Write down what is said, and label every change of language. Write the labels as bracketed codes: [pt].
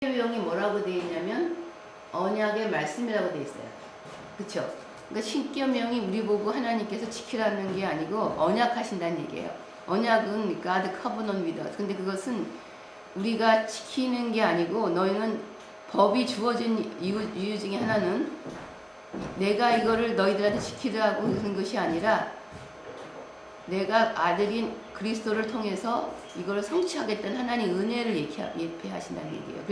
[ko] 십계명이 뭐라고 되어 있냐면 언약의 말씀이라고 되어 있어요. 그쵸? 그러니까 십계명이 우리 보고 하나님께서 지키라는 게 아니고 언약하신다는 얘기예요. [en] 언약은 God covenant with us. [ko] 근데 그것은 우리가 지키는 게 아니고 너희는 법이 주어진 이유 중에 하나는 내가 이거를 너희들한테 지키라고 하는 것이 아니라 내가 아들인 그리스도를 통해서 이걸 성취하겠다는 하나님의 은혜를 예표하신다는 얘기예요.